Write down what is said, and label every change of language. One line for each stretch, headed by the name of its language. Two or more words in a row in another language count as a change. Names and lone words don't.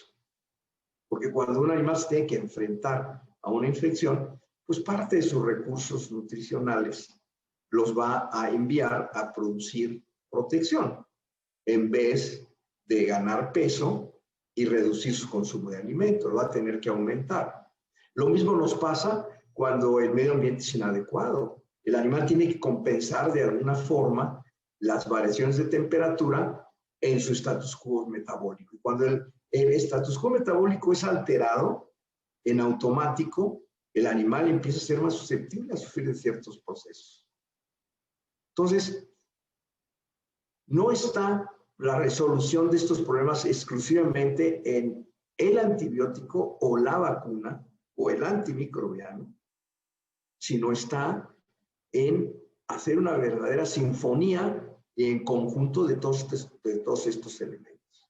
Spanish: Porque cuando un animal se tiene que enfrentar a una infección, pues parte de sus recursos nutricionales los va a enviar a producir protección, en vez de ganar peso y reducir su consumo de alimentos, lo va a tener que aumentar. Lo mismo nos pasa cuando el medio ambiente es inadecuado. El animal tiene que compensar de alguna forma las variaciones de temperatura en su
Latin: status quo
Spanish: metabólico. Y cuando el
Latin: status quo
Spanish: metabólico es alterado, en automático, el animal empieza a ser más susceptible a sufrir de ciertos procesos. Entonces, no está la resolución de estos problemas exclusivamente en el antibiótico o la vacuna o el antimicrobiano, sino está en hacer una verdadera sinfonía en conjunto de todos estos elementos.